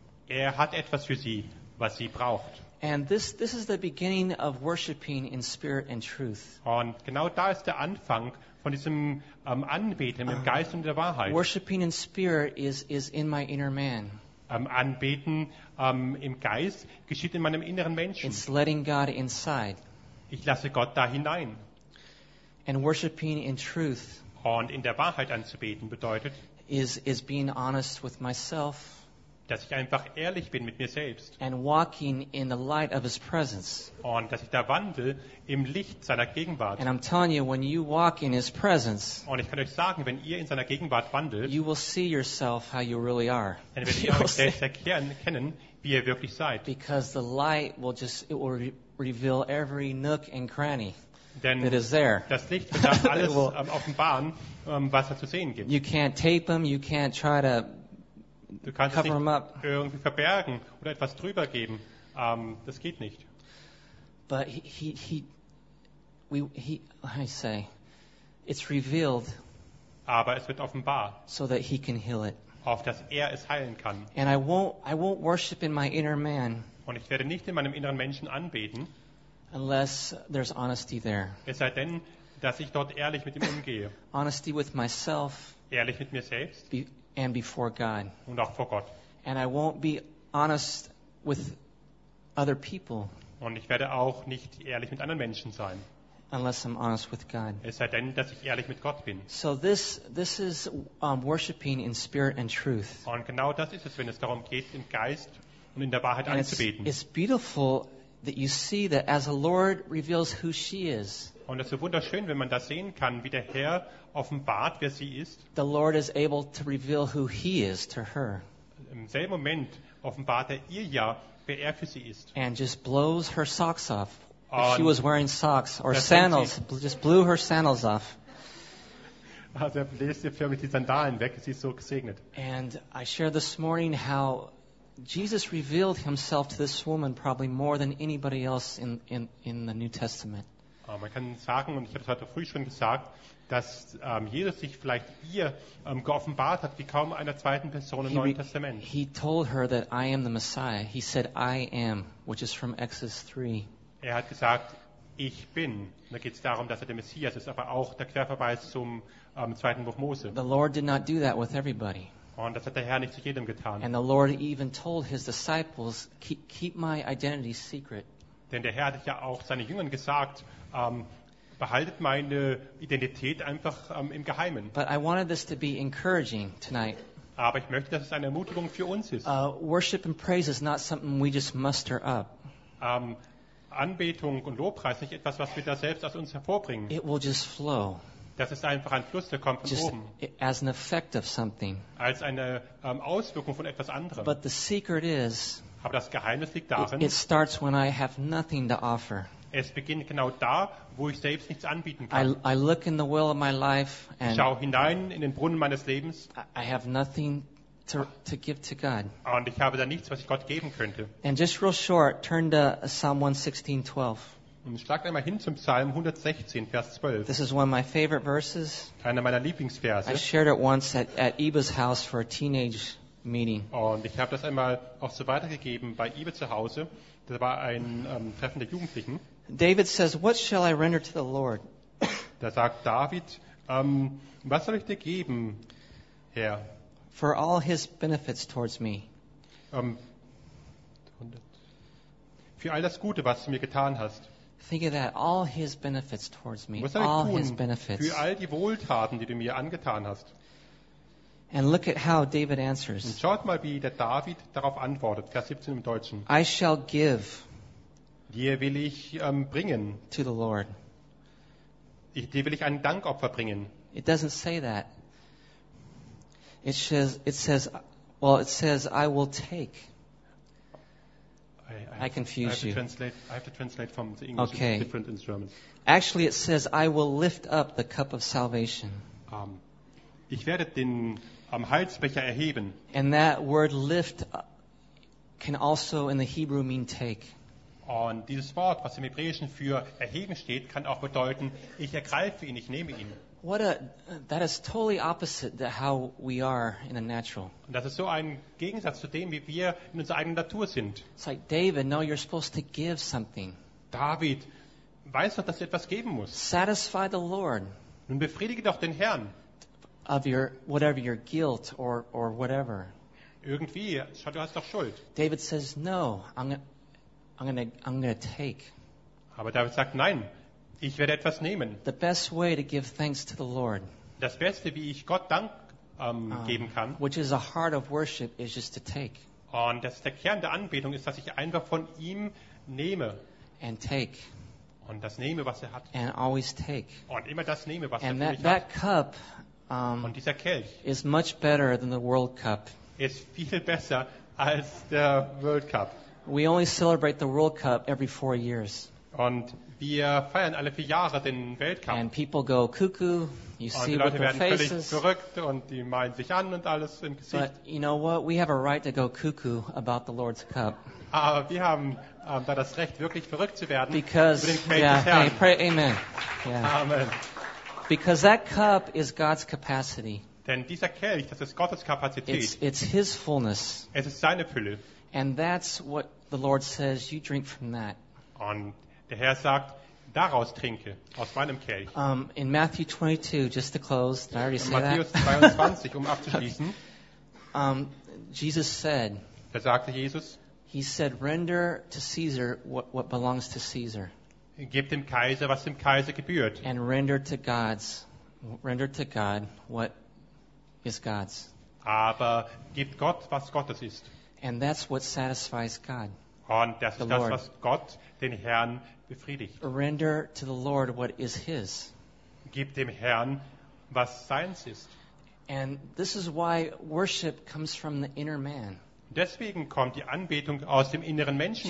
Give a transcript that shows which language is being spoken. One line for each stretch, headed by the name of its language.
German: Er hat etwas für sie, was sie braucht.
English: And this is the beginning of worshiping in spirit and truth.
German: Und genau da ist der Anfang von diesem Anbeten im Geist und der Wahrheit.
English: Worshiping in spirit is in my inner man.
German: Anbeten im Geist geschieht in meinem inneren Menschen.
English: It's letting God inside.
German: Ich lasse Gott da hinein.
English: And worshiping in truth.
German: Und in der Wahrheit anzubeten bedeutet
English: is being honest with myself.
German: Dass ich einfach ehrlich bin mit mir selbst.
English: And walking in the light of his presence.
German: Und dass ich da wandle im Licht seiner Gegenwart.
English: And I'm telling you, when you walk in his presence,
German: und ich kann euch sagen, wenn ihr in seiner Gegenwart wandelt,
English: you will see yourself how you really are.
German: Dann werdet ihr euch selbst erkennen, wie ihr wirklich seid.
English: Because the light will just, it will reveal every nook and cranny.
German: Denn
English: that is there.
German: Das Licht wird dann alles offenbaren, was da zu sehen gibt.
English: You can't tape them, you can't try to
German: du kannst
English: cover
German: es nicht irgendwie verbergen oder etwas drüber geben. Das geht nicht.
English: But he, it's revealed.
German: Aber es wird offenbar.
English: So that he can heal it.
German: Auf dass er es heilen kann.
English: And I won't worship in my inner man.
German: Und ich werde nicht in meinem inneren Menschen anbeten.
English: Unless there's honesty there.
German: Es sei denn, dass ich dort ehrlich mit ihm umgehe.
English: Honesty with myself.
German: Ehrlich mit mir selbst.
English: And before God.
German: Und auch vor Gott.
English: And I won't be honest with other people.
German: Und ich werde auch nicht ehrlich mit anderen Menschen sein.
English: Unless I'm honest with God.
German: Es sei denn, dass ich ehrlich mit Gott bin.
English: So this is worshiping in spirit and truth.
German: Und genau das ist es, wenn es darum geht, im Geist und in der Wahrheit
English: and
German: anzubeten.
English: It's beautiful that you see that as the Lord reveals who she is.
German: Und es ist so wunderschön, wenn man das sehen kann, wie der Herr offenbart, wer sie ist.
English: The Lord is able to reveal who he is to her.
German: Im selben Moment offenbart er ihr ja, wer er für sie ist.
English: And just blows her socks off. If she was wearing socks or sandals, just blew her sandals off.
German: Also er bläst ihr förmlich die Sandalen weg, sie ist so gesegnet.
English: And I share this morning how Jesus revealed himself to this woman probably more than anybody else in the New Testament.
German: Man kann sagen, und ich habe es heute früh schon gesagt, dass Jesus sich vielleicht ihr geoffenbart hat, wie kaum einer zweiten Person im Neuen Testament.
English: He told her that I am the Messiah. He said, I am, which is from Exodus 3.
German: Er hat gesagt, ich bin. Da geht es darum, dass er der Messias ist, aber auch der Querverweis zum zweiten Buch Mose.
English: The Lord did not do that with everybody.
German: Und das hat der Herr nicht zu jedem getan.
English: And the Lord even told his disciples, keep my identity secret.
German: Denn der Herr hat ja auch seinen Jüngern gesagt, behaltet meine Identität einfach im Geheimen.
English: But I wanted this to be encouraging tonight.
German: Aber ich möchte, dass es eine Ermutigung für uns ist.
English: Worship and praise is not something we just muster up.
German: Anbetung und Lobpreis ist nicht etwas, was wir da selbst aus uns hervorbringen.
English: It will just flow.
German: Das ist einfach ein Fluss, der kommt von
English: just
German: oben.
English: As an effect of something.
German: Als eine Auswirkung von etwas anderem.
English: But the secret is,
German: aber das Geheimnis liegt darin,
English: it starts when I have nothing to offer.
German: Es beginnt genau da, wo ich selbst nichts anbieten kann.
English: I look in the well of my life and
German: ich schaue hinein in den Brunnen meines Lebens.
English: I have nothing to give to God.
German: Und ich habe da nichts, was ich Gott geben könnte.
English: And just real short, turn to Psalm 116:12.
German: Und schlagt einmal hin zum Psalm 116, Vers 12.
English: This is one of my favorite verses.
German: Einer meiner Lieblingsverse.
English: I shared it once at Eba's house for a teenage meeting.
German: Und ich habe das einmal auch so weitergegeben bei Eba zu Hause. Das war ein Treffen der Jugendlichen.
English: David says, "What shall I render to the Lord?"
German: Da sagt David, was soll ich dir geben, Herr?
English: For all his benefits towards me.
German: Für all das Gute, was du mir getan hast.
English: Think of that, all his benefits towards me.
German: Was soll ich
English: all
German: tun,
English: his benefits.
German: Für all die Wohltaten, die du mir angetan hast.
English: And look at how David answers.
German: Und schaut mal, wie der David darauf antwortet. Vers 17 im Deutschen.
English: I shall give.
German: Dir will ich bringen.
English: To the Lord.
German: Dir will ich ein Dankopfer bringen.
English: It doesn't say that. It says, I will take. I confuse you. I have to translate from the English. Okay. Different in German. Actually, it says, I will lift up the cup of salvation.
German: Ich werde den Heilsbecher erheben.
English: And that word lift can also in the Hebrew mean take.
German: Und dieses Wort, was im Hebräischen für erheben steht, kann auch bedeuten, ich ergreife ihn, ich nehme ihn.
English: That is totally opposite to how we are in the natural.
German: Das ist so ein Gegensatz zu dem, wie wir in unserer eigenen Natur sind.
English: It's like David, no, you're supposed to give something.
German: David, weißt du, dass du etwas geben musst?
English: Satisfy the Lord.
German: Nun befriedige doch den Herrn.
English: Of your guilt or whatever.
German: Irgendwie, schau, du hast doch Schuld.
English: David says, no, I'm gonna take.
German: Aber David sagt, nein, ich werde etwas nehmen.
English: The best way to give thanks to the Lord.
German: Das Beste, wie ich Gott Dank geben kann.
English: Which is a heart of worship is just to take.
German: Und das ist der Kern der Anbetung ist, dass ich einfach von ihm nehme.
English: And take.
German: Und das nehme, was er hat.
English: And always take.
German: Und immer das nehme, was
English: and
German: er für mich
English: that
German: hat.
English: Cup,
German: und dieser Kelch
English: is much better than the World Cup.
German: Ist viel besser als der World Cup.
English: We only celebrate the World Cup every 4 years.
German: Und wir feiern alle 4 Jahre den Weltcup.
English: And people go cuckoo. You
German: und
English: see
German: die Leute
English: with
German: werden
English: faces.
German: Völlig verrückt und die malen sich an und alles im Gesicht.
English: But you know what? We have a right to go cuckoo about the Lord's Cup.
German: Aber wir haben da das Recht, wirklich verrückt zu werden.
English: Because,
German: über den Kelch des Herrn.
English: Hey, pray, amen. Yeah. Amen. Because that cup is God's capacity.
German: Denn dieser Kelch, das ist Gottes Kapazität.
English: It's his fullness.
German: Es ist seine Fülle.
English: And that's what the Lord says, you drink from that.
German: Und der Herr sagt, daraus trinke, aus meinem Kelch.
English: In Matthew 22, just to close, did I already say
German: Matthäus
English: that?
German: 22, um abzuschließen.
English: Jesus said,
German: da sagte Jesus,
English: He said, "Render to Caesar what belongs to Caesar."
German: Gib dem Kaiser, was dem Kaiser gebührt.
English: And render to God what is God's.
German: Aber gib Gott, was Gottes ist.
English: And that's what satisfies God.
German: Und das ist das, was Gott, den Herrn, befriedigt.
English: Render to the Lord what is His.
German: Gib dem Herrn, was seins ist.
English: And this is why worship comes from the inner man.
German: Deswegen kommt die Anbetung aus dem inneren Menschen